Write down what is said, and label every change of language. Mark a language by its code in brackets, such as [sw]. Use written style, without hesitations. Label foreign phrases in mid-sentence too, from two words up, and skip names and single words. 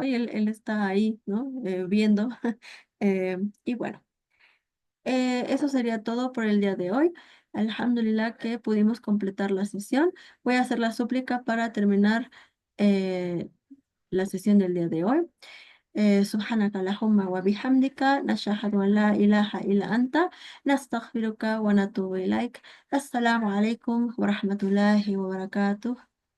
[es] Y él está ahí, ¿no? Viendo. Y bueno, eso sería todo por el día de hoy. Alhamdulillah que pudimos completar la sesión. Voy a hacer la súplica para terminar la sesión del día de hoy. [ar] سبحانك اللهم وبحمدك نشهد أن لا إله إلا أنت نستغفرك ونتوب إليك السلام عليكم ورحمة الله وبركاته